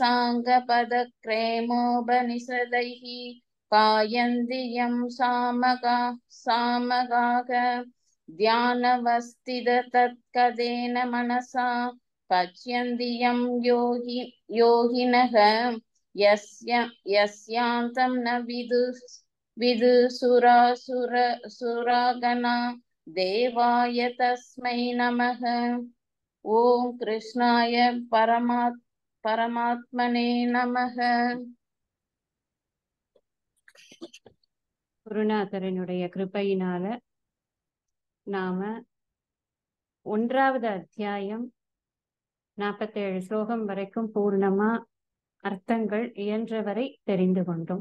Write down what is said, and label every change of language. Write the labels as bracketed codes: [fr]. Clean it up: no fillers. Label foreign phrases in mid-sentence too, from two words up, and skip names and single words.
[sa] साङ्गपदक्रमोपनिषदैः गायन्ति यं सामगाः ध्यानवस्थिततत्कदेन मनसा पश्यन्ति यं योगिनः यस्यान्तं न विदुसुरागणा देवाय तस्मै नमः। ॐ कृष्णाय परमात्मने नमः. [ta] குருநாதரனுடைய கிருபையினால நாம 1வது அத்தியாயம் 47 ஸ்லோகம் வரைக்கும் பூர்ணமா அர்த்தங்கள் இயன்றவரை தெரிந்து கொண்டோம்.